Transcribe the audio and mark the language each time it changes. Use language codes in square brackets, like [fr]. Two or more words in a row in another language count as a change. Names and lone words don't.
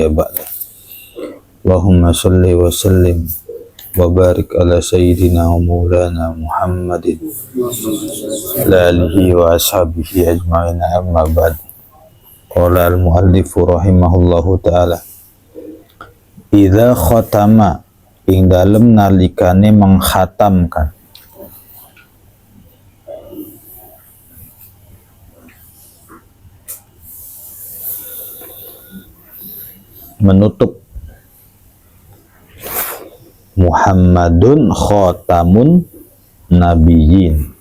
[ar] بعده اللهم صل وسلم وبارك على سيدنا ومولانا محمد وعلى آله وأصحابه أجمعين أما بعد قال المؤلف رحمه الله تعالى إذا ختم [jv] ing dalem nalikane [id] menghatamkan menutup [ar] محمد خاتم النبيين.